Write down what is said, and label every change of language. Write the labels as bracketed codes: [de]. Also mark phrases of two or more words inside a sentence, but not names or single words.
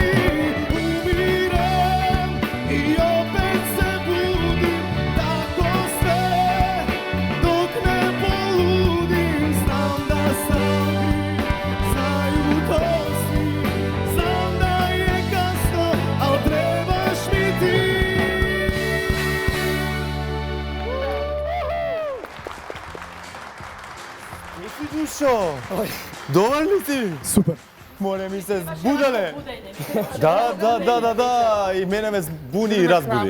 [sr] Umirem i opet se budim, tako sve dok ne poludim. Znam da sam kriv za jutosti, znam da je kasno, al trebaš mi ti. [mk] Еси душо! Добар ли си? Супер. Море ми се збудале. Да, и мене ме збуни и разбуди.